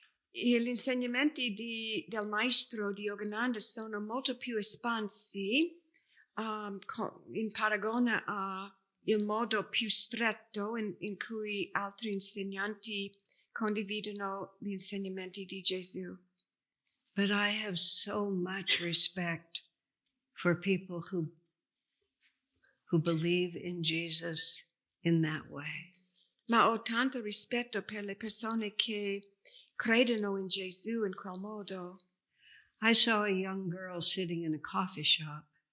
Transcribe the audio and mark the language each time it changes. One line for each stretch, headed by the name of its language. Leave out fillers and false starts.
Italian: Gli insegnamenti del maestro di Yogananda sono molto più espansi in paragone al modo più stretto in cui altri insegnanti condividono gli insegnamenti di Gesù.
English: But I have so much respect for people who believe in Jesus in that way.
Italian: Ma ho tanto rispetto per le persone che credono in Gesù in quel modo.
English: I saw a young girl sitting in a coffee shop.